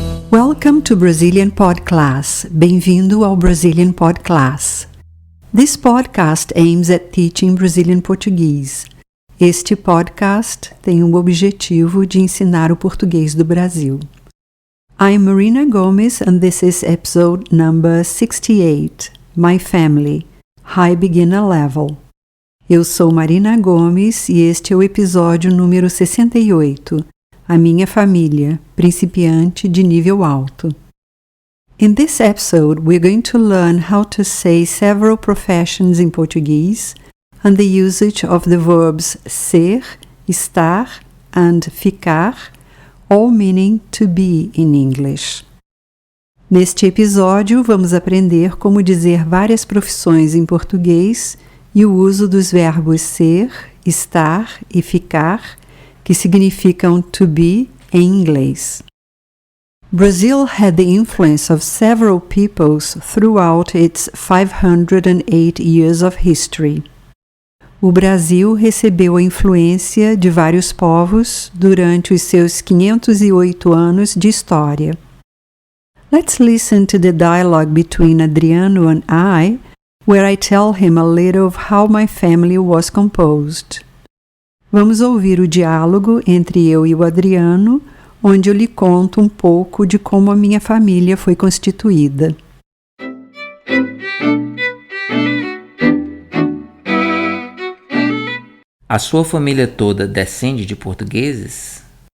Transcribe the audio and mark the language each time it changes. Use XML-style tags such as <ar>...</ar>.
<en>Welcome to Brazilian Pod Class.</en> <pt>Bem-vindo ao Brazilian Pod Class.</pt> <en>This podcast aims at teaching Brazilian Portuguese.</en> <pt>Este podcast tem o objetivo de ensinar o português do Brasil.</pt> <en>I'm Marina Gomes and this is episode number 68, My Family, High Beginner Level.</en> <pt>Eu sou Marina Gomes e este é o episódio número 68, A Minha Família, Principiante de Nível Alto.</pt> <en>In this episode, we're going to learn how to say several professions in Portuguese and the usage of the verbs ser, estar, and ficar, all meaning to be in English.</en> <pt>Neste episódio, vamos aprender como dizer várias profissões em português e o uso dos verbos ser, estar e ficar, que significam</pt> <en>to be</en> <pt>em inglês.</pt> <en>Brazil had the influence of several peoples throughout its 508 years of history.</en> <pt>O Brasil recebeu a influência de vários povos durante os seus 508 anos de história.</pt> <en>Let's listen to the dialogue between Adriano and I, where I tell him a little of how my family was composed.</en> <pt>Vamos ouvir o diálogo entre eu e o Adriano, onde eu lhe conto um pouco de como a minha família foi constituída. A sua família toda descende de portugueses?</pt>